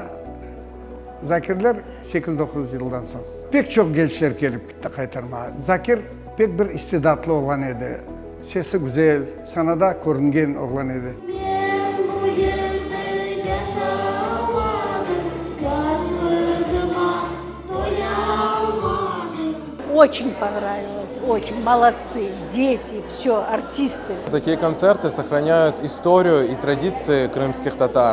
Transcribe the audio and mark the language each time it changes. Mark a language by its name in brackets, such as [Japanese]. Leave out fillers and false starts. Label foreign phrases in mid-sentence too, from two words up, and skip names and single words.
[Crimean Tatar] Zakirler 8-9 yıldan sonra. Pek çok gençler gelip gitti kaytarmağa. Zakir pek bir istidatlı olan idi. Sesi güzel, sanada görüngen olan idi. [Russian] Очень понравилось, очень молодцы, дети, все, артисты. Такие концерты сохраняют историю и традиции крымских татар.